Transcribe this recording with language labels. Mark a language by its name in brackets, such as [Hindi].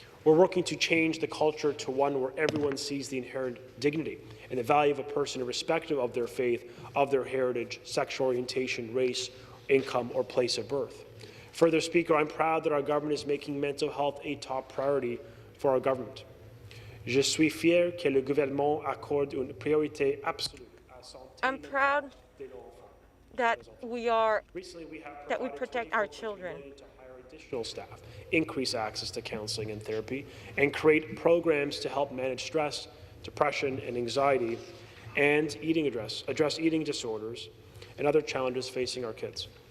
[English] We're working to change the culture to one where everyone sees the inherent dignity and the value of a person irrespective of their faith, of their heritage, sexual orientation, race, income, or place of birth. Further, Speaker, I'm proud that our government is making mental health a top priority for our government. [French] Je suis fier que le gouvernement accorde une priorité absolue à santé. [English] I'm proud that we protect our children. Additional staff, increase access to counselling and therapy, and create programs to help manage stress, depression, and anxiety, and address eating disorders and other challenges facing our kids.